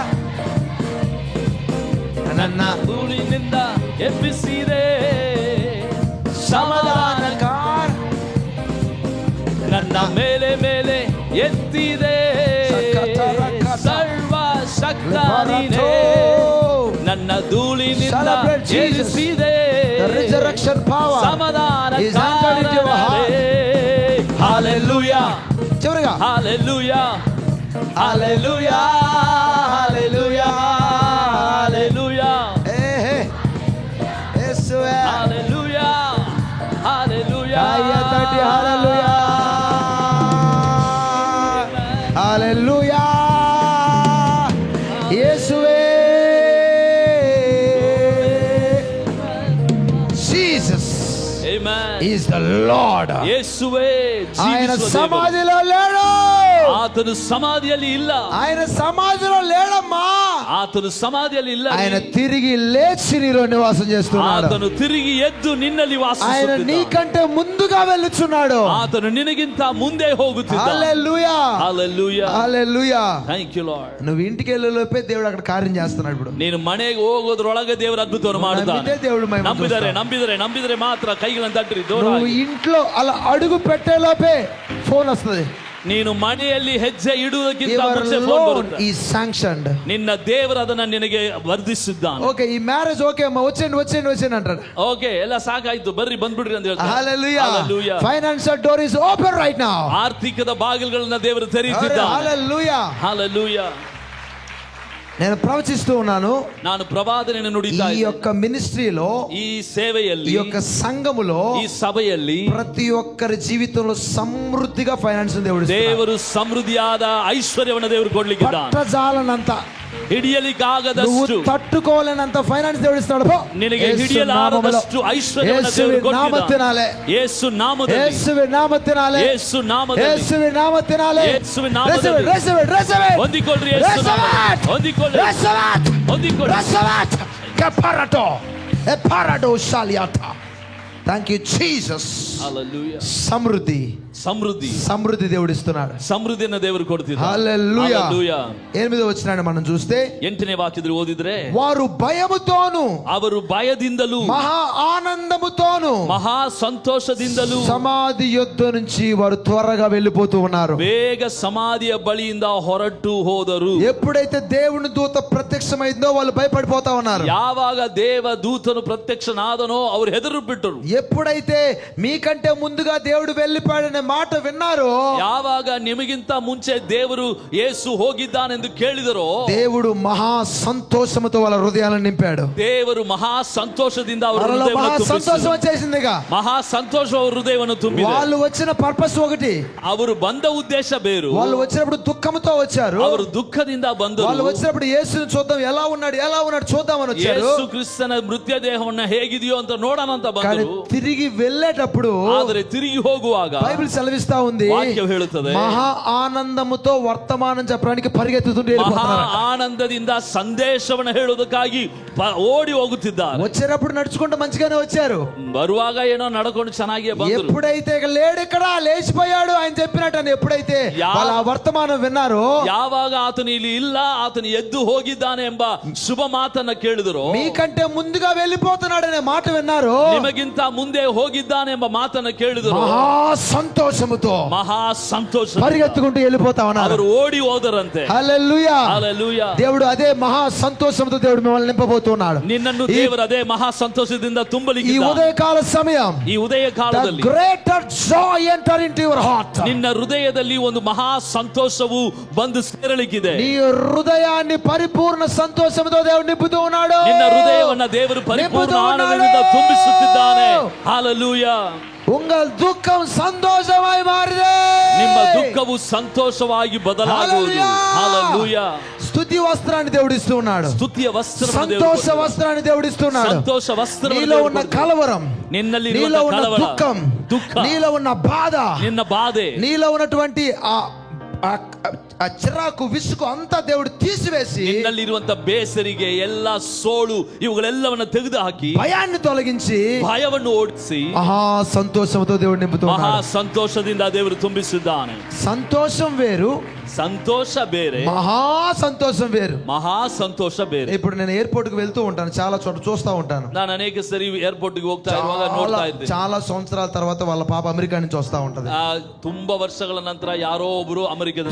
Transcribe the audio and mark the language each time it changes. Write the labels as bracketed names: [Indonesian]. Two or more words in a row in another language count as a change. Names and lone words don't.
[Kannada] ನನ್ನ ಧೂಳಿನಿಂದ ಎಬ್ಬಿಸಿದೆ, ಸಮಾಧಾನ ನನ್ನ ಮೇಲೆ ಮೇಲೆ ಎತ್ತಿದೆ, ಸರ್ವ ಶಕ್ತ ನೀನೇ, ನನ್ನ ಧೂಳಿನಿಂದ ಏರಿಸಿದೆ, [English] resurrection power [Kannada] ಸಮಾಧಾನ [English] is entered into your heart. Hallelujah, [Telugu] చివరిగా [English] hallelujah, hallelujah, hallelujah, hallelujah, [Telugu] యేసువే. [English] hallelujah, hallelujah, [Telugu] కాయతటి హల్లెలూయా. హల్లెలూయా. యేసువే. [English] is the Lord. [Kannada] ಯೇಸುವೇ [Telugu] ఆయన [Kannada] ಜೀವಿಸುವ ದೇವರು. [Telugu] సమాధిలో లేడు. [Kannada] ಆತನು ಸಮಾಧಿಯಲ್ಲಿ ಇಲ್ಲ. [Telugu] ఆయన సమాధిలో లేడమ్మా. [Kannada] ಆತನು ಸಮಾಧಿಯಲ್ಲಿ ಇಲ್ಲ. [Telugu] ఆయన తిరిగి లేచి నీలో నివాసం చేస్తున్నాడు. [Kannada] ಆತನು ತಿರುಗಿ ಎದ್ದು ನಿನ್ನಲ್ಲಿ [Telugu] ఆయన [Kannada] ವಾಸಿಸುತ್ತಿದ್ದಾನೆ. [Telugu] నీకంటే ముందుగా వెళ్ళుచున్నాడు. [Kannada] ಆತನು ನಿನಗಿಂತ ಮುಂದೆ ಹೋಗುತ್ತಿದ್ದಾನೆ. [Telugu] హల్లెలూయా, [Kannada] ಹಲ್ಲೆಲೂಯಾ, [Telugu] హల్లెలూయా. [English] thank you Lord. [Telugu] నువ్వు ఇంటికి వెళ్ళేలోపే దేవుడు అక్కడ కార్యం చేస్తున్నాడు. ఇప్పుడు [Kannada] ನೀನು ಮನೆಗೆ ಹೋಗೋದ್ರೊಳಗೆ ದೇವರ ಅದ್ಭುತವನ್ನು ಮಾಡುತ್ತಾನೆ. [Telugu] నమ్మితే దేవుడు మహిమ [Kannada] ನಂಬಿದರೆ [Telugu] చూస్తాడు. [Kannada] ನಂಬಿದರೆ ನಂಬಿದರೆ ಮಾತ್ರ ಕೈಗಳನ್ನು ತಟ್ಟಿರಿ [Telugu] నువ్వు [Kannada] ಜೋರಾಗಿ. [Telugu] ఇంట్లో అలా అడుగు పెట్టేలోపే ఫోన్ వస్తుంది. [Kannada] ನೀನು ಮನೆಯಲ್ಲಿ ಹೆಜ್ಜೆ ಇಡುವುದಕ್ಕಿಂತ [English] Your [Kannada] ಮುಂಚೆ ಫೋನ್ [English] loan [Kannada] ಬರುತ್ತೆ. [English] is sanctioned. [Kannada] ನಿನ್ನ ದೇವರು ಅದನ್ನ ನಿನಗೆ ವರ್ಧಿಸಿದ್ದಾನೆ. [Telugu] ఓకే, ఈ [English] marriage okay [Telugu] అమ్మా, వచ్చేయండి వచ్చేయండి వచ్చేయండి ಅಂటాడు. [Kannada] ಓಕೆ, ಎಲ್ಲ ಸಾಕಾಯ್ತು, ಬರ್ರಿ ಬಂದ್ಬಿಡ್ರಿ ಅಂತ ಹೇಳ್ತಾರೆ. [Telugu] హల్లెలూయా. [English] Hallelujah. financial door is open right now. [Kannada] ಆರ್ಥಿಕದ ಬಾಗಿಲುಗಳನ್ನ ದೇವರು ತೆರೆಯುತ್ತಿದ್ದಾನೆ. [Telugu] హల్లెలూయా, [Kannada] ಹಲ್ಲೆಲೂಯಾ. [Telugu] నేను ప్రవచిస్తూ ఉన్నాను. [Kannada] ನಾನು ಪ್ರವಾದನೆಯನ್ನು ನುಡಿತಾ [Telugu] ఈ [Kannada] ಇದ್ದೇನೆ. [Telugu] యొక్క మినిస్ట్రీలో, [Kannada] ಈ ಸೇವೆಯಲ್ಲಿ, [Telugu] ఈ యొక్క సంఘములో [Kannada] ಈ ಸಭೆಯಲ್ಲಿ [Telugu] ప్రతి ఒక్కరి జీవితంలో సమృద్ధిగా ఫైనాన్స్ దేవుడు ఇస్తున్నాడు. [Kannada] ದೇವರು ಸಮೃದ್ಧಿಯಾದ ಐಶ್ವರ್ಯವನ್ನು ದೇವರು ಕೊಡ್ಲಿಕ್ಕಿದ್ದಾನೆ. [Telugu] పట్టజాలనంత, నువ్వు [Kannada] ಹಿಡಿಯಲಿಕ್ಕಾಗದಷ್ಟು, [Telugu] తట్టుకోలేనంత ఫైనాన్స్ దేవుడు ఇస్తున్నాడు. పో. [Kannada] ನಿನಗೆ [Telugu] యేసు [Kannada] ಹಿಡಿಯಲಾರದಷ್ಟು ಐಶ್ವರ್ಯವನ್ನು ದೇವರು [Telugu] యేసువి నామத்தினாలే, [Kannada] ಕೊಟ್ಟಿದ್ದಾನೆ. ಯೇಸು ನಾಮದಲ್ಲಿ, [Telugu] యేసువి నామத்தினாలే, [Kannada] ಯೇಸು ನಾಮದಲ್ಲಿ, [Telugu] యేసువి నామத்தினாలే. [Kannada] ಯೇಸುವಿನ ನಾಮದಲ್ಲಿ. [English] Receive it, receive it. [Kannada] ಹೊಂದಿಕೊಳ್ಳ್ರಿ, ಯೇಸು ನಾಮದಲ್ಲಿ. ಹೊಂದಿಕೊಳ್ಳ್ರಿ, [English] Receive it. [Kannada] ಹೊಂದಿಕೊಳ್ಳ್ರಿ. [English] Receive it. Kaparato. Eparado shaliata. Thank you Jesus. [Kannada] ಹಲ್ಲೆಲೂಯಾ. [Telugu] సమృద్ధి, [Kannada] ಸಮೃದ್ಧಿ, [Telugu] సమృద్ధి దేవుడు ఇస్తున్నాడు. [Kannada] ಸಮೃದ್ಧಿಯನ್ನು ದೇವರು ಕೊಡ್ತಿದ್ದಾನೆ. [Telugu] హల్లెలూయా. [Kannada] ಹಲ್ಲೆಲೂಯಾ. [Telugu] 8వ వచనాన్ని మనం చూస్తే, [Kannada] 8ನೇ ವಾಕ್ಯದಲ್ಲಿ ಓದಿದ್ರೆ, [Telugu] వారు భయముతోను [Kannada] ಅವರು ಭಯದಿಂದಲೂ [Telugu] మహా ఆనందముతోను [Kannada] ಮಹಾ ಸಂತೋಷದಿಂದಲೂ [Telugu] సమాధి యొద్ద నుంచి వారు త్వరగా వెళ్ళిపోతూ ఉన్నారు. [Kannada] ಬೇಗ ಸಮಾಧಿಯ ಬಳಿಯಿಂದ ಹೊರಟು ಹೋದರು. [Telugu] ఎప్పుడైతే దేవుని దూత ప్రత్యక్షమైందో వాళ్ళు భయపడిపోతా ఉన్నారు. [Kannada] ಯಾವಾಗ ದೇವ ದೂತನು ಪ್ರತ್ಯಕ್ಷನಾದನೋ ಅವರು ಹೆದರು ಬಿಟ್ಟರು. [Telugu] ఎప్పుడైతే మీకంటే ముందుగా దేవుడు వెళ్ళిపోయాడనే మాట విన్నారో, [Kannada] ಯಾವಾಗ ನಿಮಗಿಂತ ಮುಂಚೆ ದೇವರು ಯೇಸು ಹೋಗಿದ್ದಾನೆಂದು ಕೇಳಿದರೋ, [Telugu] దేవుడు మహా సంతోషముతో వాళ్ళ హృదయాలను నింపాడు. [Kannada] ದೇವರು ಮಹಾ ಸಂತೋಷದಿಂದ ಅವರ [Telugu] వాళ్ళలో మహా [Kannada] ಹೃದಯವನ್ನು [Telugu] సంతోషం [Kannada] ತುಂಬಿಸಿದರು. [Telugu] వచ్చేసిందిగా. [Kannada] ಮಹಾ ಸಂತೋಷ ಅವರ ಹೃದಯವನ್ನು ತುಂಬಿದೆ. [Telugu] వాళ్ళు వచ్చిన పర్పస్ ఒకటి. [Kannada] ಅವರು ಬಂದ ಉದ್ದೇಶ ಬೇರು. [Telugu] వాళ్ళు వచ్చినప్పుడు దుఃఖంతో వచ్చారు. [Kannada] ಅವರು ದುಃಖದಿಂದ ಬಂದರು. [Telugu] వాళ్ళు వచ్చినప్పుడు యేసుని చూద్దాం, ఎలా ఉన్నాడు చూద్దామని వచ్చారు. [Kannada] ಯೇಸು ಕ್ರಿಸ್ತನ ಮೃತ್ಯ ದೇಹವನ್ನ ಹೇಗಿದೆಯೋ ಅಂತ ನೋಡೋಣ ಅಂತ [Telugu] కానీ [Kannada] ಬಂದರು. [Telugu] తిరిగి వెళ్ళేటప్పుడు [Kannada] ಆದರೆ ತಿರುಗಿ ಹೋಗುವಾಗ [Telugu] బైబిల్ సెలవిస్తా ఉంది, [Kannada] ವಾಕ್ಯ ಹೇಳುತ್ತದೆ, [Telugu] మహా ఆనందముతో వర్తమానం చెప్పడానికి పరిగెత్తుతుంటే [Kannada] ಮಹಾ [Telugu] వెళ్ళిపోతున్నారు. [Kannada] ಆನಂದದಿಂದ ಸಂದೇಶವನ್ನು ಹೇಳುವುದಕ್ಕಾಗಿ ಓಡಿ ಹೋಗುತ್ತಿದ್ದಾರೆ. [Telugu] వచ్చేటప్పుడు నడుచుకుంటూ మంచిగానే వచ్చారు. [Kannada] ಬರುವಾಗ ಏನೋ ನಡ್ಕೊಂಡು ಚೆನ್ನಾಗಿಯೇ ಬಂದರು. [Telugu] ఎప్పుడైతే ఇక లేడు ఇక్కడ, లేచిపోయాడు ఆయన చెప్పినట్టు అని ఎప్పుడైతే వాళ్ళ ఆ వర్తమానం విన్నారో, [Kannada] ಯಾವಾಗ ಆತನು ಇಲ್ಲಿ ಇಲ್ಲ, ಆತನು ಎದ್ದು ಹೋಗಿದ್ದಾನೆ ಎಂಬ ಶುಭ ಮಾತನ್ನ ಕೇಳಿದರು, [Telugu] మీకంటే ముందుగా వెళ్ళిపోతున్నాడనే మాట విన్నారు, [Kannada] ನಿಮಗಿಂತ ಮುಂದೆ ಹೋಗಿದ್ದಾನೆ ಎಂಬ ಮಾತನ್ನ ಕೇಳಿದರು, [Telugu] మహా సంతోషముతో [Kannada] ಮಹಾ ಸಂತೋಷ [Telugu] పరిగెత్తుకుంటూ వెళ్ళిపోతా ఉన్నారు. [Kannada] ಅವರು ಓಡಿ ಹೋದರಂತೆ. [Telugu] హల్లెలూయా. [Kannada] ಹಲ್ಲೆಲೂಯಾ. [Telugu] దేవుడు అదే మహా సంతోషంతో దేవుడు మిమ్మల్ని నింపబోతున్నాడు. [Kannada] ನಿನ್ನನ್ನು ದೇವರು ಅದೇ ಮಹಾ ಸಂತೋಷದಿಂದ [Telugu] ఈ [Kannada] ತುಂಬಲಿಕ್ಕೆ [Telugu] ఉదయకాల సమయం, [Kannada] ಈ ಉದಯ [English] the [Kannada] ಕಾಲದಲ್ಲಿ [English] greater joy enter into your heart. [Kannada] ನಿನ್ನ ಹೃದಯದಲ್ಲಿ ಒಂದು ಮಹಾ ಸಂತೋಷವು ಬಂದು ಸೇರಲಿಕ್ಕಿದೆ. [Telugu] నీ హృదయాన్ని పరిపూర్ణ సంతోషంతో దేవుడు నింపుతూ ఉన్నాడు. [Kannada] ನಿನ್ನ ಹೃದಯವನ್ನ ದೇವರು ಪರಿಪೂರ್ಣ ಆನಂದದಿಂದ ತುಂಬಿಸುತ್ತಿದ್ದಾನೆ. ಹಲ್ಲೆಲೂಯಾ. [Tamil] உங்கள் துக்கம் சந்தோஷமாய் மாறுதே. [Kannada] ನಿಮ್ಮ ದುಃಖವು ಸಂತೋಷವಾಗಿ ಬದಲಾಗುವುದು. ಹಲ್ಲೆಲೂಯಾ. [Telugu] స్తుతి వస్త్రాన్ని దేవుడు ఇస్తూ ఉన్నాడు. [Kannada] ಸ್ತುತಿಯ ವಸ್ತ್ರವನ್ನು [Telugu] సంతోష వస్త్రాన్ని దేవుడు ఇస్తున్నాడు. [Kannada] ಸಂತೋಷ ವಸ್ತ್ರವನ್ನು [Telugu] నీలో ఉన్న కలవరం, [Kannada] ನಿನ್ನಲ್ಲಿ [Telugu] నీలో ఉన్న [Kannada] ಕಳವಳ, [Telugu] దుఃఖం, [Kannada] ದುಃಖ, [Telugu] నీలో ఉన్న బాధ, [Kannada] ನಿನ್ನ ಬಾಧೆ, [Telugu] నీలో ఉన్నటువంటి ఆ చిరాకు, విసుగు అంతా దేవుడు తీసివేసి, [Kannada] ನಿನ್ನಲ್ಲಿರುವಂತ ಬೇಸರಿಗೆ, ಎಲ್ಲ ಸೋಳು ಇವುಗಳೆಲ್ಲವನ್ನ ತೆಗೆದು ಹಾಕಿ [Telugu] భయాన్ని తొలగించి [Kannada] ಭಯವನ್ನು ಓಡಿಸಿ [Telugu] మహా సంతోషంతో దేవుడు నింపుతూ [Kannada] ಮಹಾ [Telugu] ఉన్నాడు. [Kannada] ಸಂತೋಷದಿಂದ ದೇವರು ತುಂಬಿಸಿದ್ದಾನೆ. [Telugu] సంతోషం వేరు, [Kannada] ಸಂತೋಷ ಬೇರೆ, [Telugu] మహా సంతోషం వేరు. [Kannada] ಮಹಾ ಸಂತೋಷ ಬೇರೆ. [Telugu] ఇప్పుడు నేను ఎయిర్పోర్ట్ కి వెళ్తూ ఉంటాను, చాలా చోట చూస్తా ఉంటాను. [Kannada] ನಾನು ಅನೇಕ ಸರಿ ಏರ್ಪೋರ್ಟ್ ಗೆ ಹೋಗ್ತಾ ಇರುವಾಗ ನೋಡ್ತಾ ಇದ್ದೆ. [Telugu] చాలా సంవత్సరాల తర్వాత వాళ్ళ పాప అమెరికా నుంచి వస్తా ఉంటది. [Kannada] ತುಂಬಾ ವರ್ಷಗಳ ನಂತರ ಯಾರೋ ಒಬ್ರು ಅಮೆರಿಕದಿಂದ